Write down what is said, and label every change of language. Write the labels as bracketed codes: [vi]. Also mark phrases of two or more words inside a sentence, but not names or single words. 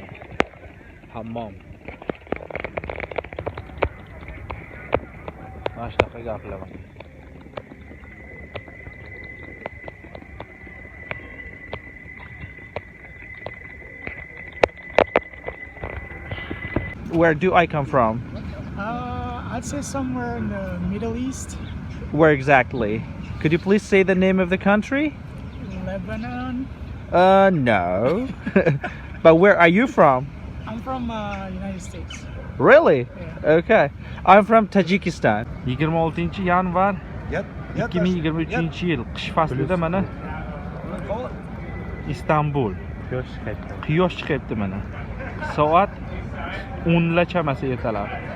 [uz] Hammom. Mana shunaqa gaplar. [en] Where do I come from? I'd say somewhere in the Middle East. Where exactly? Could you please say the name of the country? Lebanon. No. But where are you from? I'm from United States. Really? Yeah. Okay. I'm from Tajikistan. [uz] 26 yanvar 2023 yil qish faslida mana Istanbul. Quyosh chiqyapti mana. Soat 10 la chamasi ertalab.